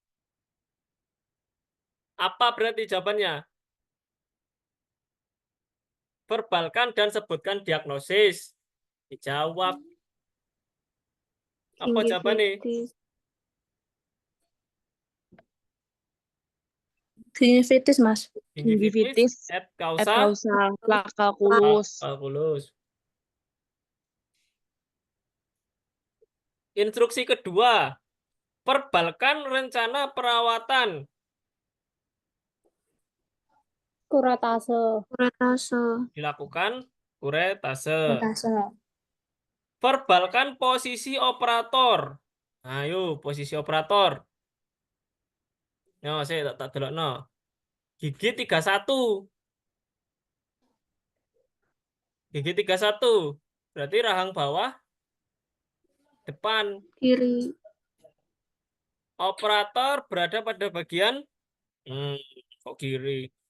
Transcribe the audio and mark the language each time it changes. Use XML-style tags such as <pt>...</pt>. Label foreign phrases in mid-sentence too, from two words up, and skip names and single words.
<id>Apa berarti jawabannya? Verbalkan dan sebutkan diagnosis. Dijawab. Apa jawabannya? Gingivitis. Gingivitis, Mas.</id> <la>Gingivitis et causa</la> <id>causa plakalkulus. calculus. Instruksi kedua. Verbalkan rencana perawatan. Kuretase. Dilakukan kuretase. Kuretase. Verbalkan posisi operator. Ayo, posisi operator. No, saya</id> <jv>tak delok no.</jv> <id>Gigi 31. Gigi 31. Berarti rahang bawah depan. Kiri. Operator berada pada bagian kok kiri.</id>